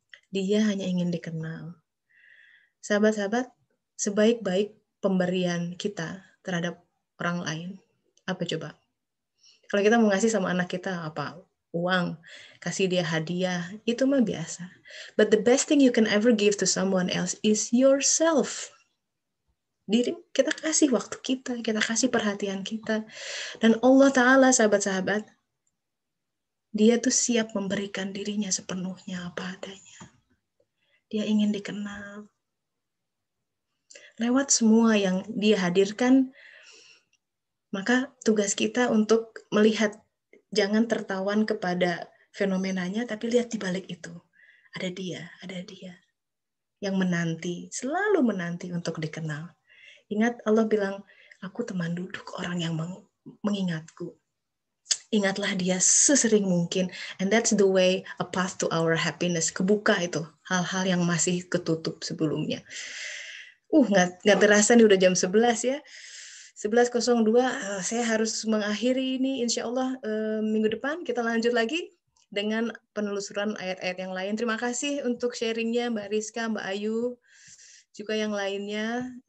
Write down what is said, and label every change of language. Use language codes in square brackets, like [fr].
[id] Dia hanya ingin dikenal. Sahabat-sahabat, sebaik-baik pemberian kita terhadap orang lain, apa coba? Kalau kita mau ngasih sama anak kita apa? Uang, kasih dia hadiah, itu mah biasa. [en] But the best thing you can ever give to someone else is yourself. [id] Diri kita kasih waktu kita kasih perhatian kita. Dan Allah Ta'ala, sahabat-sahabat, dia tuh siap memberikan dirinya sepenuhnya apa adanya. Dia ingin dikenal. Lewat semua yang dia hadirkan, maka tugas kita untuk melihat, jangan tertawan kepada fenomenanya, tapi lihat di balik itu. Ada dia yang menanti, selalu menanti untuk dikenal. Ingat Allah bilang, aku teman duduk orang yang mengingatku. Ingatlah dia sesering mungkin. [en] And that's the way, a path to our happiness. [id] Kebuka itu, hal-hal yang masih ketutup sebelumnya. Nggak terasa nih udah jam 11 ya. 11.02, saya harus mengakhiri ini. Insya Allah minggu depan kita lanjut lagi dengan penelusuran ayat-ayat yang lain. Terima kasih untuk sharingnya Mbak Rizka, Mbak Ayu, juga yang lainnya.